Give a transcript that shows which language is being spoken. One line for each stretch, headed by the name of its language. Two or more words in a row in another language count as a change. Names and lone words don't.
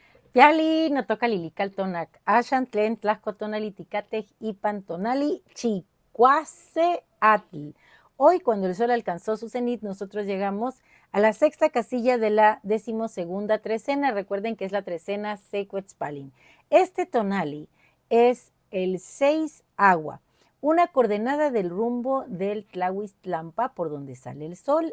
Nahuatl languages: Piali, notoca lilical ashan tlen tonali ticatej ipan tonali chicuase atl.
Spanish: Hoy, cuando el sol alcanzó su cenit, nosotros llegamos a la sexta casilla de la 12ª trecena. Recuerden que es la trecena Sequetzpalin. Este tonali es el 6 agua, una coordenada del rumbo del Tlahuistlampa, por donde sale el sol.